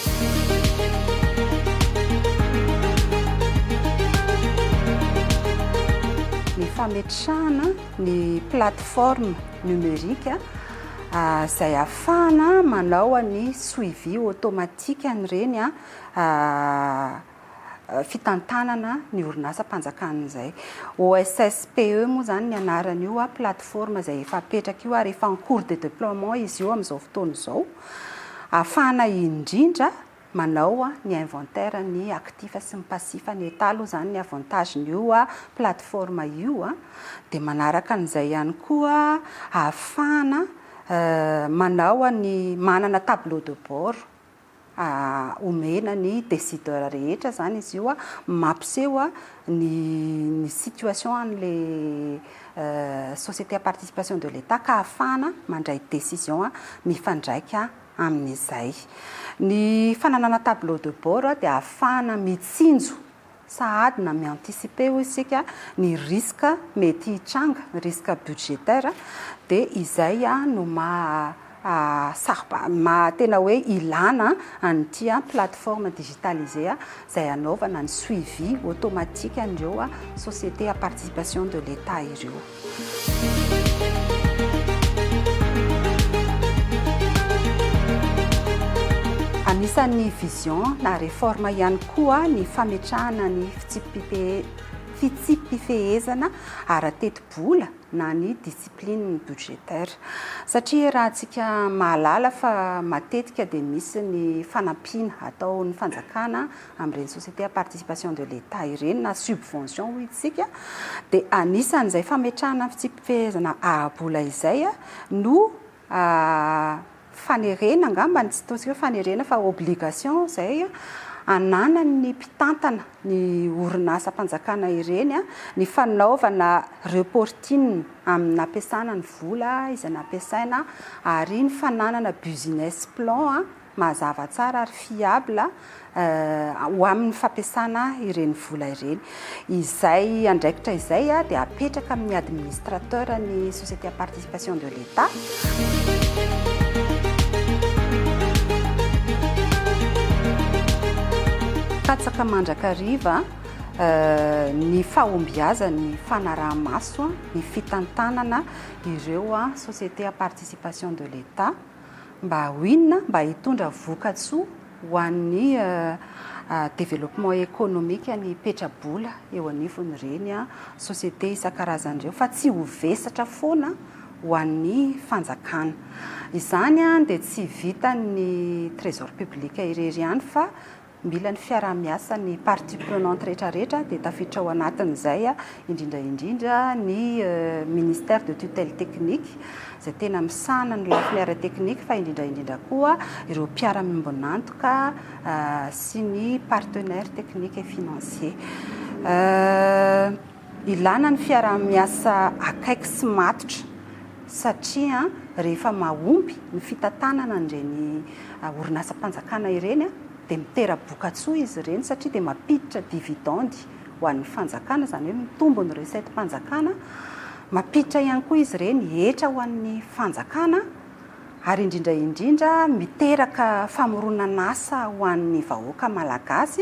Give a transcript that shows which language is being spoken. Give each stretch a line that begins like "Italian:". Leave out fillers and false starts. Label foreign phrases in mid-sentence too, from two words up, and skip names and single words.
Malagasy: Ny fametrahana ny
French: plateforme numérique
Malagasy: izay ahafahana manao ny
French: suivi automatique
Malagasy: an'ireny fitantanana ny orinasa-panjakana izay. OSSPE moa zany ny anaran'io plateforme izay efa apetraka io ary efa
French: en cours de déploiement
Malagasy: izy io amin'izao fotoana izao. Ahafahana indrindra manao ny inventaire ny actif sy ny passif ny état aloha zany ny avantagen'io plateforme io dia manaraka an'izay ihany koa ahafahana manao ny manana
French: tableau de bord
Malagasy: omena ny décideur rehetra zany izy io mampiseho ny situation an'le
French: société à participation de l'État
Malagasy: ka ahafahana mandray décision mifandraika amin'izay. Ny fananana
French: tableau de bord
Malagasy: dia ahafahana mitsinjo sahady na mi-anticiper isika ny risque mety hitranga,
French: risque budgétaire
Malagasy: dia izay no tena hoe ilana an'ity
French: plateforme digitalisée
Malagasy: izay anaovana ny
French: suivi automatique
Malagasy: an'ireo
French: société à participation de l'État
Malagasy: ireo. Anisan'ny vision na réforme ihany koa ny fametrahana ny fitsipifehezana ara-teti-bola na ny
French: discipline budgétaire
Malagasy: satria raha antsika mahalala fa matetika dia misy ny fanampiana atao ny fanjakana amin'ireny
French: société à participation de l'État
Malagasy: ireny na subvention hoy isika dia anisan'izay fametrahana fitsipifehezana ara-bola izay no fanerena angamba tsy tosika fanerena fa obligation izay ananany ny mpitantana ny orinasa-panjakana ireny ny fanaovana reporting amin'ny ampiasana ny vola izay nampiasaina ary ny fananana
English: business plan
Malagasy: mazava tsara ary fiable ho amin'ny fampiasana ireny vola ireny. Izay andraikitra izay dia apetraka amin'ny administrateur ny
French: société à participation de l'État.
Malagasy: Katsaka mandrakariva ny fahombiaza ny fanaraha-maso ny fitantanana ireo
French: société à participation de l'État
Malagasy: mba hoinona mba hitondra vokatsoa ho an'ny
French: développement économique
Malagasy: ny petrabola eo anivon'ireny société isan-karazan'ireo fa tsy ho vesatra foana ho an'ny fanjakana. Izany dia tsy vita ny
French: trésor public
Malagasy: irery ihany fa mila ny fiarah-miasa ny
French: partie prenante
Malagasy: rehetrarehetra dia tafiditra ao anatin'izay indrindraindrindra ny
French: ministère de tutelle technique
Malagasy: izay tena misana ny lafiny ara-teknika fa indrindraindrindra koa ireo mpiara-miombonantoka sy ny
French: partenaire technique et financier.
Malagasy: Ilana ny fiarah-miasa akaiky sy matotra satria rehefa mahomby ny fitantanana ireny orinasa-mpanjakana ireny dia mitera-bokatsoa izy ireny satria dia mampiditra dividendy ho an'ny fanjakana, izany hoe mitombo ny recette-mpanjakana, mampiditra ihany koa izy ireny hetra ho an'ny fanjakana ary indrindraindrindra miteraka famoronana asa ho an'ny vahoaka malagasy.